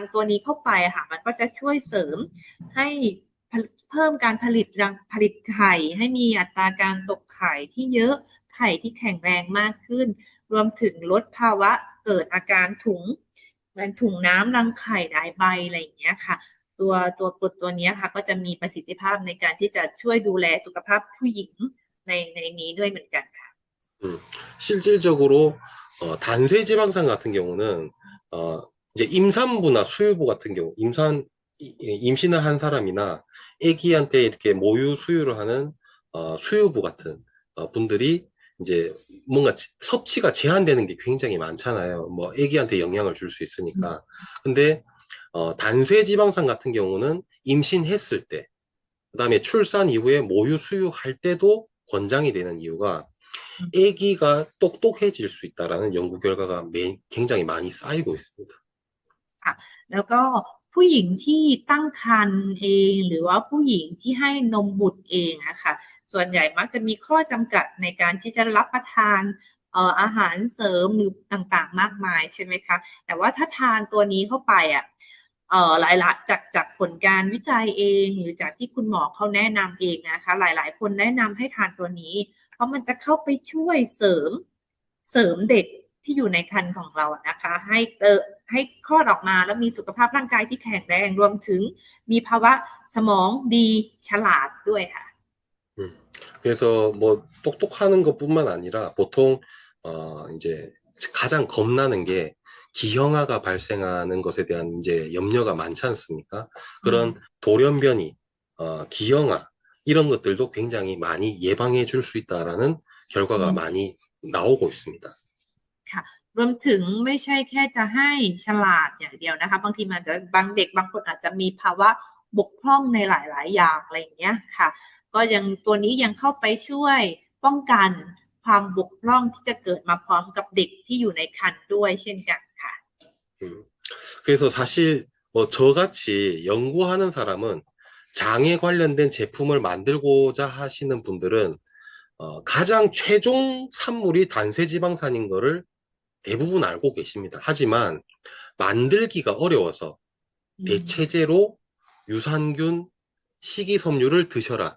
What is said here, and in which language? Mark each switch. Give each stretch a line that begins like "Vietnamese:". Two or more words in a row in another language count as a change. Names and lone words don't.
Thai: ตัวนี้เข้าไปค่ะมันก็จะช่วยเสริมให้เพิ่มการผลิตไข่ให้มีอัตราการตกไข่ที่เยอะไข่ที่แข็งแรงมากขึ้นรวมถึงลดภาวะเกิดอาการเหมือนถุงน้ำรังไข่หลายใบอะไรอย่างเงี้ยค่ะตัวกรดตัวนี้ค่ะก็จะมีประสิทธิภาพในการที่จะช่วยดูแลสุขภาพผู้หญิงในนี้ด้วยเหมือนกันค่ะ
Korean: 실질적으로 단쇄지방산 같은 경우는 이제 임산부나 수유부 같은 경우 임신을 한 사람이나 아기한테 이렇게 모유 수유를 하는 수유부 같은 분들이 이제 뭔가 섭취가 제한되는 게 굉장히 많잖아요. 뭐 아기한테 영향을 줄 수 있으니까. 근데 단쇄지방산 같은 경우는 임신했을 때, 그다음에 출산 이후에 모유 수유할 때도 권장이 되는 이유가 아기가 똑똑해질 수 있다라는 연구 결과가 굉장히 많이 쌓이고 있습니다.
Thai: ค่ะแล้วก็ผู้หญิงที่ตั้งครรภ์เองหรือว่าผู้หญิงที่ให้นมบุตรเองอะค่ะส่วนใหญ่มักจะมีข้อจำกัด ในการที่จะรับประทานอาหารเสริมหรือต่างๆมากมายใช่ไหมคะแต่ว่าถ้าทานตัวนี้เข้าไปอะหลายๆจากผลการวิจัยเองหรือจากที่คุณหมอเขาแนะนำเองนะคะหลายๆคนแนะนำให้ทานตัวนี้เพราะมันจะเข้าไปช่วยเสริมเด็กที่อยู่ในครรภ์ของเรานะคะให้คลอดออกมาแล้วมีสุขภาพร่างกายที่แข็งแรงรวมถึงมีภาวะสมองดีฉลาดด้วยค่ะ
Korean: 그래서 뭐 똑똑하는 것뿐만 아니라 보통 이제 가장 겁나는 게 기형아가 발생하는 것에 대한 이제 염려가 많지 않습니까? 그런 돌연변이, 기형아 이런 것들도 굉장히 많이 예방해 줄 수 있다라는 결과가 많이 나오고 있습니다.
Thai: ค่ะรวมถึงไม่ใช่แค่จะให้ฉลาดอย่างเดียวนะคะบางทีมันจะบางเด็กบางคนอาจจะมีภาวะบกพร่องในหลายๆอย่างอะไรอย่างเงี้ยค่ะก็ยังตัวนี้ยังเข้าไปช่วยป้องกันความบกพร่องที่จะเกิดมาพร้อมกับเด็กที่อยู่ในครรภ์ด้วยเช่นกันค่ะ
Korean: 그래서 사실 뭐 저같이 연구하는 사람은 장에 관련된 제품을 만들고자 하시는 분들은 가장 최종 산물이 단쇄지방산인 거를 대부분 알고 계십니다. 하지만 만들기가 어려워서 대체제로 유산균, 식이섬유를 드셔라.